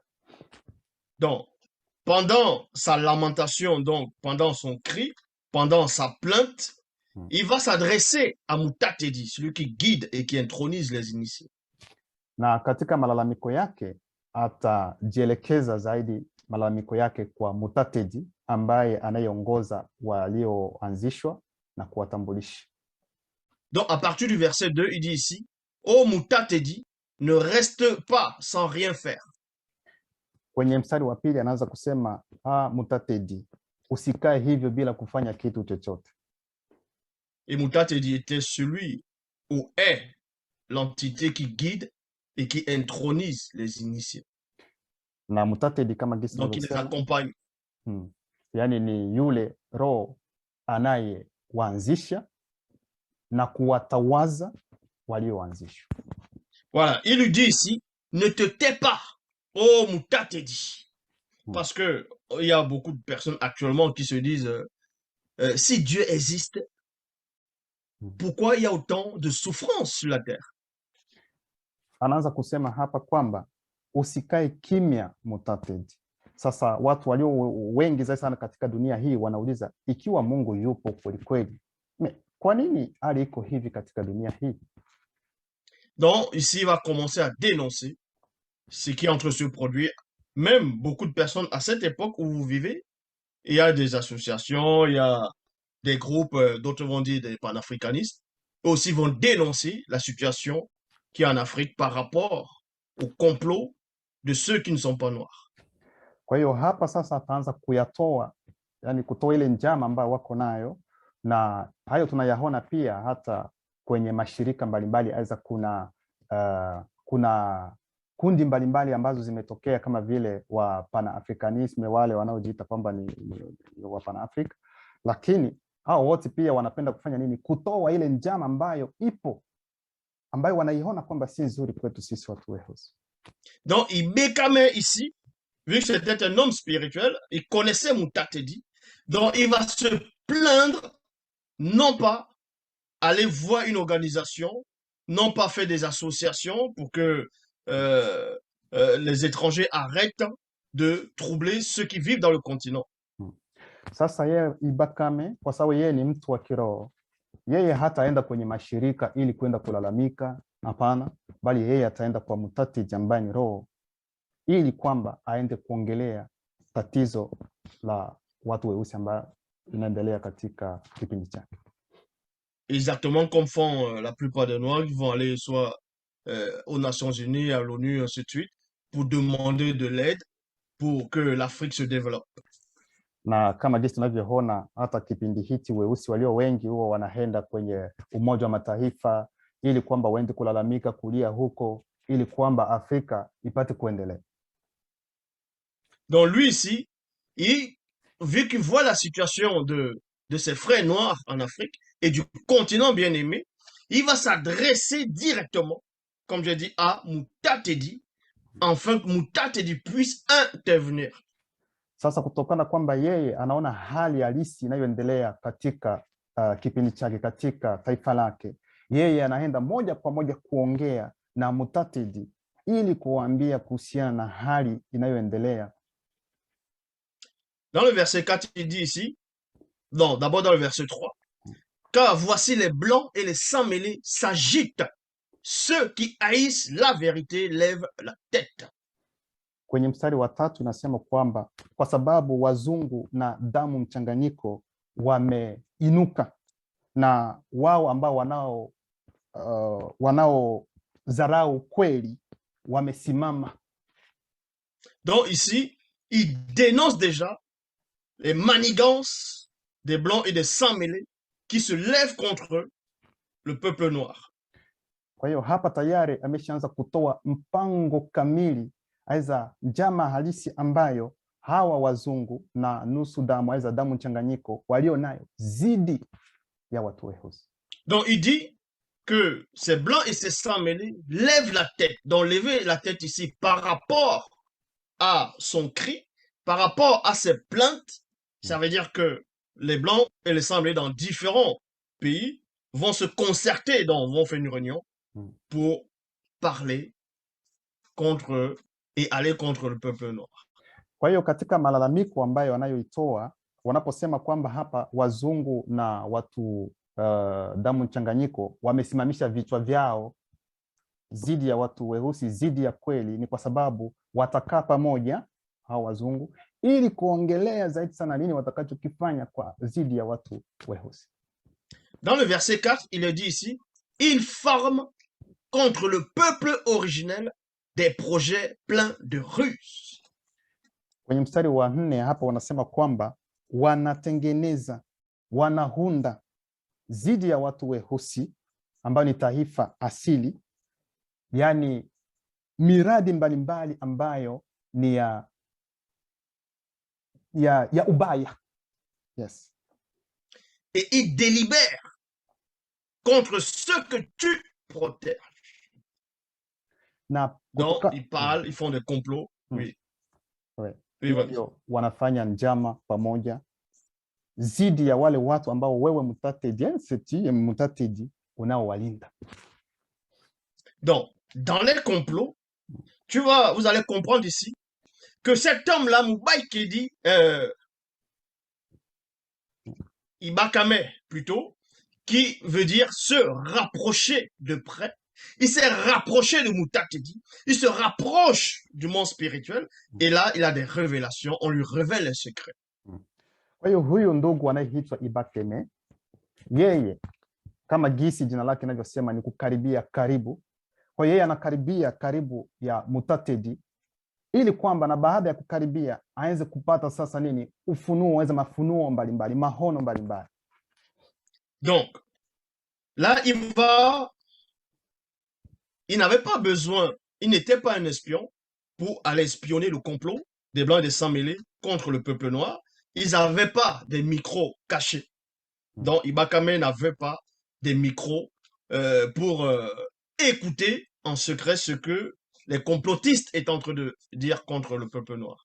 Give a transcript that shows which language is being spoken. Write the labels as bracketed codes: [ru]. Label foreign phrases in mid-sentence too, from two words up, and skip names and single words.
[fr] Donc, pendant sa lamentation, donc pendant son cri, pendant sa plainte, il va s'adresser à Mutatedi, celui qui guide et qui intronise les initiés. [sw] Na katika malalamiko yake atajielekeza zaidi malalamiko yake kwa Mutatedi ambaye anayeongoza walioanzishwa na kuwatambulisha. [fr] Donc, à partir du verset 2, il dit ici, ô Mutatedi, ne reste pas sans rien faire. [sw] Kwenye mstari wa pili anaanza kusema, Mutatedi, usikae hivyo bila kufanya kitu chochote. [fr] Et Mutatedi était celui ou est l'entité qui guide et qui intronise les initiés. [sw] Na Mutatedi kama gisi [fr] donc il les accompagne. [sw] Yani ni yule roho anayewaanzisha na kuwatawaza walioanzishwa. [fr] Voilà, il lui dit ici, ne te tais pas, ô Mutatedi. Parce que il y a beaucoup de personnes actuellement qui se disent, si Dieu existe, pourquoi il y a autant de souffrance sur la terre? [sw] Anaanza kusema hapa kwamba usikae kimya Mutatedi. Sasa watu walio wengi zaidi sana katika dunia hii wanauliza, ikiwa Mungu yupo kweli kweli, kwa nini hali iko hivi katika dunia hii? [fr] Donc ici il va commencer à dénoncer ce qui est en train de se produire. Même beaucoup de personnes à cette époque où vous vivez, il y a des associations, il y a des groupes, d'autres vont dire des panafricanistes, aussi vont dénoncer la situation qui est en Afrique par rapport au complot de ceux qui ne sont pas noirs. [sw] Kwa hiyo hapa sasa ataanza kuyatoa, yani kutoa ile njama ambayo wako nayo, na hayo tunayaona pia hata kwenye mashirika mbalimbali. Aidha kuna kundi mbalimbali ambazo zimetokea kama vile wa Pan-Africanism, wale wanaojiita kwamba ni wa Pan-Africa, lakini hao wote pia wanapenda kufanya nini? Kutoa ile njama ambayo ipo, ambayo wanaiona kwamba si nzuri kwetu sisi watu weusi. [fr] Donc Ibekame ici, vu que c'était un homme spirituel, il connaissait Mutatedi, donc il va se plaindre, non pas aller voir une organisation, non pas faire des associations pour que les étrangers arrêtent de troubler ceux qui vivent dans le continent. [sw] Sasa yeye Ibakame, kwa sababu yeye ni mtu wa kiroho, yeye hataenda kwenye mashirika ili kwenda kulalamika, hapana, bali yeye ataenda kwa Mutatedi ambaye ni roho, ili kwamba aende kuongelea tatizo la watu weusi ambao inaendelea katika kipindi chake. [fr] Exactement comme font la plupart des Noirs qui vont aller soit aux Nations Unies, à l'ONU, ainsi de suite, pour demander de l'aide pour que l'Afrique se développe. [sw] Na kama jinsi tunavyoona hata kipindi hiki, weusi walio wengi huwa wanaenda kwenye Umoja wa Mataifa ili kwamba waende kulalamika, kulia huko, ili kwamba Afrika ipate kuendelea. [fr] Donc lui ici, vu qu'il voit la situation de ses frères noirs en Afrique et du continent bien-aimé, il va s'adresser directement, comme j'ai dit, à Mutatedi, afin que Mutatedi puisse intervenir. [sw] Sasa kutokana kwamba yeye anaona hali halisi inayoendelea katika kipindi chake katika taifa lake, yeye anaenda moja kwa moja kuongea na Mutatedi ili kuambia kuhusiana na hali inayoendelea. [fr] Dans le verset 4, il dit ici, non, d'abord dans le verset 3, car voici les blancs et les sans-mêlés s'agitent, ceux qui haïssent la vérité lèvent la tête. [sw] Kwenye mstari wa 3 inasema kwamba kwa sababu wazungu na damu mchanganyiko wameinuka, na wao ambao wanaodharau kweli wamesimama. [fr] Donc ici, il dénonce déjà les manigances des blancs et des sans-mêlés qui se lèvent contre le peuple noir. [sw] Kwa hiyo hapa tayari ameshaanza kutoa mpango kamili aidha njama halisi ambayo hawa wazungu na nusu damu aidha damu mchanganyiko walio nayo zidi ya watu weusi. [fr] Donc il dit que ces blancs et ces sangs mêlés lèvent la tête. Donc lever la tête ici par rapport à son cri, par rapport à ses plaintes, ça veut dire que les blancs et les sangs mêlés dans différents pays vont se concerter, donc vont faire une réunion pour parler contre et aller contre le peuple noir. [sw] Kwa hiyo katika malalamiko ambayo wanayoitoa wanaposema kwamba hapa wazungu na watu damu mchanganyiko wamesimamisha vichwa vyao zidi ya watu weusi, zidi ya kweli, ni kwa sababu watakaa pamoja hao wazungu ili kuongelea zaidi sana nini watakachokifanya kwa zidi ya watu weusi. [fr] Dans le verset 4, il est dit ici, ils forment contre le peuple originel des projets pleins de ruse. [sw] Kwenye mstari wa 4 hapa wanasema kwamba wanatengeneza, wanahunda zidi ya watu weusi ambao ni taifa asili, yani miradi mbalimbali ambayo ni ya ubaya. [fr] Yes. Et ils délibèrent contre ceux que tu protèges. Donc, ils parlent, ils font des complots. Oui. Oui. [sw] Wanafanya njama pamoja zidi ya wale watu ambao wewe mutatedi unaowalinda. [fr] Donc, dans les complots, vous allez comprendre ici que cet homme-là, Moubaye Kedi, Ibakame plutôt, qui veut dire se rapprocher de près, il s'est rapproché de Moutatedi, il se rapproche du monde spirituel, et là, il a des révélations, on lui révèle les secrets. [sw] Kwa hiyo huyu ndugu anayeitwa Ibakeme, yeye kama gisi jina lake linavyosema ni kukaribia karibu. Kwa hiyo yeye anakaribia karibu ya Mutatedi ili kwamba na baada ya kukaribia aanze kupata sasa nini? Ufunuo, aweze mafunuo mbalimbali, mahono mbalimbali. [fr] Donc, là, il n'avait pas besoin, il n'était pas un espion pour aller espionner le complot des Blancs et des Sangs mêlés contre le peuple noir. Ils n'avaient pas des micros cachés. Donc, Ibakame n'avait pas des micros pour écouter en secret ce que les complotistes étaient en train de dire contre le peuple noir.